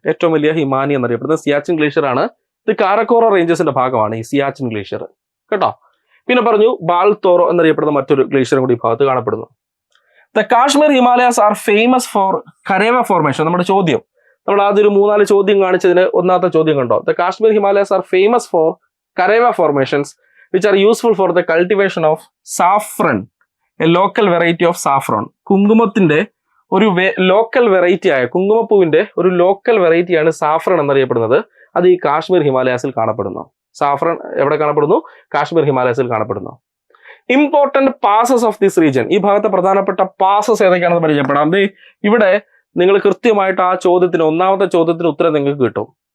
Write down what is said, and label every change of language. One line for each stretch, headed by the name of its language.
Malayalam: ഏറ്റവും വലിയ ഹിമാനി എന്നറിയപ്പെടുന്നത് സിയാച്ചിൻ ഗ്ലേഷ്യർ ആണ്. ഇത് കാരക്കോറ റേഞ്ചസിന്റെ ഭാഗമാണ് ഈ സിയാച്ചിൻ ഗ്ലേഷ്യർ കേട്ടോ. പിന്നെ പറഞ്ഞു ബാൾത്തോറോ എന്നറിയപ്പെടുന്ന മറ്റൊരു ഗ്ലേഷ്യറും കൂടി ഈ ഭാഗത്ത് കാണപ്പെടുന്നു.
English: The Kashmir Himalayas are famous for Karewa formation.
Malayalam: നമ്മുടെ ചോദ്യം, നമ്മൾ ആദ്യം ഒരു 3-4 ചോദ്യം കാണിച്ചതിന് ഒന്നാമത്തെ ചോദ്യം കണ്ടോ?
English: The Kashmir Himalayas are famous for Kareva formations which are useful for the cultivation of saffron, a local variety of saffron.
Malayalam: കുങ്കുമത്തിന്റെ ഒരു ലോക്കൽ വെറൈറ്റി ആയ കുങ്കുമപ്പൂവിന്റെ ഒരു ലോക്കൽ വെറൈറ്റിയാണ് സാഫ്രൺ എന്നറിയപ്പെടുന്നത്. അത് ഈ കാശ്മീർ ഹിമാലയാസിൽ കാണപ്പെടുന്നു. സാഫ്രൺ എവിടെ കാണപ്പെടുന്നു? കാശ്മീർ ഹിമാലയാസിൽ കാണപ്പെടുന്നു.
English: Important passes of this region.
Malayalam: ഈ ഭാഗത്തെ പ്രധാനപ്പെട്ട പാസസ് ഏതൊക്കെയാണെന്ന് പരിചയപ്പെടാം. ഇവിടെ നിങ്ങൾ കൃത്യമായിട്ട് ആ ചോദ്യത്തിന്, ഒന്നാമത്തെ ചോദ്യത്തിന് ഉത്തരം നിങ്ങൾക്ക് കിട്ടും.